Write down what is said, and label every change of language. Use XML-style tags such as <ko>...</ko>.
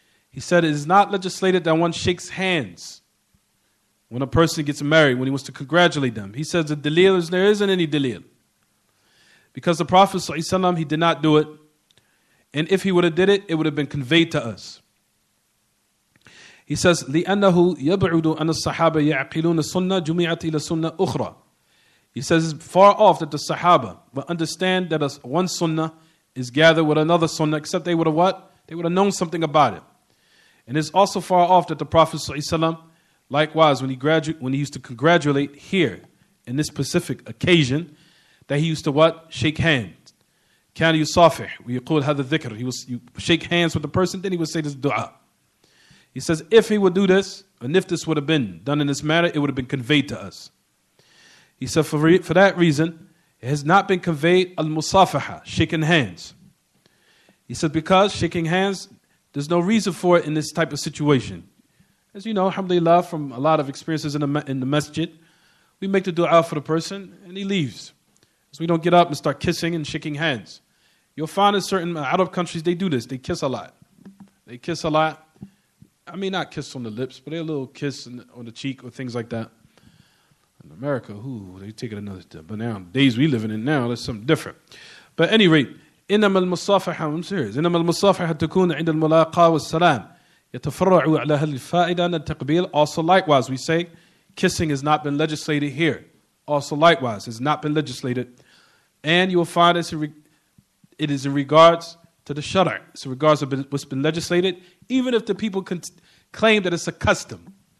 <en>He said it is not legislated that one shakes hands when a person gets married, when he wants to congratulate them. He says the dalil is there isn't any dalil. Because the Prophet ﷺ, he did not do it. And if he would have did it, it would have been conveyed to us. He says,</en> <ar>لأنه يبعد أن الصحابة يعقلون السنة جمعت إلى سنة أخرى.</ar> <en>He says it's far off that the Sahaba will understand that one sunnah is gathered with another sunnah, except they would have what? They would have known something about it. And it's also far off that the Prophet ﷺ, likewise, when he used to congratulate here, in this specific occasion, that he used to what? Shake hands.</en> <ar>كان يصافح ويقول هذا الذكر.</ar> <en>You shake hands with the person, then he would say this dua. He says if he would do this, and if this would have been done in this manner, it would have been conveyed to us. He said for that reason, it has not been conveyed al-musafaha, shaking hands. He said because shaking hands, there's no reason for it in this type of situation. As you know, alhamdulillah, from a lot of experiences in the masjid, we make the dua for the person and he leaves. So we don't get up and start kissing and shaking hands. You'll find in certain Arab countries, they do this. They kiss a lot. They kiss a lot. I mean, not kiss on the lips, but a little kiss on the cheek or things like that. In America, they take it another step. But now, days we living in now, that's something different. But at any rate,</en> <ar>إنما المصافحة,</ar> <en>I'm serious,</en> <ar>إنما المصافحة تكون عند الملاقاة والسلام يتفرع على هذه الفائدة أن التقبيل.</ar> <en>Also likewise, we say, kissing has not been legislated here. Also likewise, has not been legislated. And you will find it is in regards to the shara'. It's in regards to what's been legislated, even if the people can claim that it's a custom.</en>